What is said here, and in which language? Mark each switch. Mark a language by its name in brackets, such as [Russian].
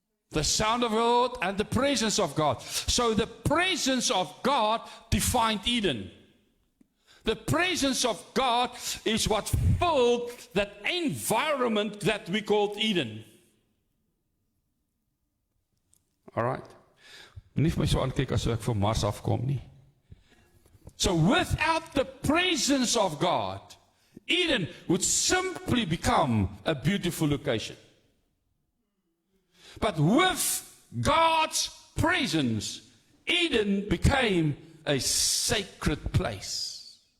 [English] The sound of the Lord and the presence of God. So the presence of God defined Eden. The presence of God is what filled that environment that we called Eden. Alright. [Afrikaans] Nie vir my so aankyk as ek van Mars afkom nie. [English] So without the presence of God, Eden would simply become a beautiful location. But with God's presence, Eden became a sacred place.